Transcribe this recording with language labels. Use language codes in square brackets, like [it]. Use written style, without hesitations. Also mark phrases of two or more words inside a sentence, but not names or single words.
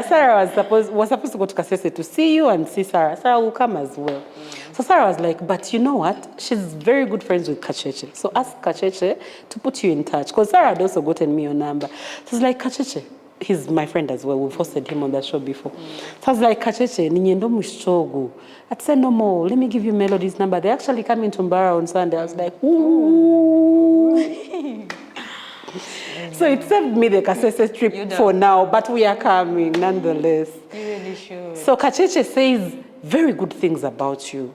[en] Sarah was supposed to go to Kasese to see you and see Sarah. Sarah will come as well. So Sarah was like, but you know what? She's very good friends with Kacheche. So ask Kacheche to put you in touch. Because Sarah had also gotten me your number. So it's like, Kacheche, he's my friend as well. We've hosted him on the show before. So I was like, [koo] Kacheche, ninyendo mushogu. [en] I said, no more. Let me give you Melody's number. They actually come in Tumbara on Sunday. I was like, ooh. So it saved me the Kasese trip for now, but we are coming nonetheless. You really should. So Kacheche says very good things about you.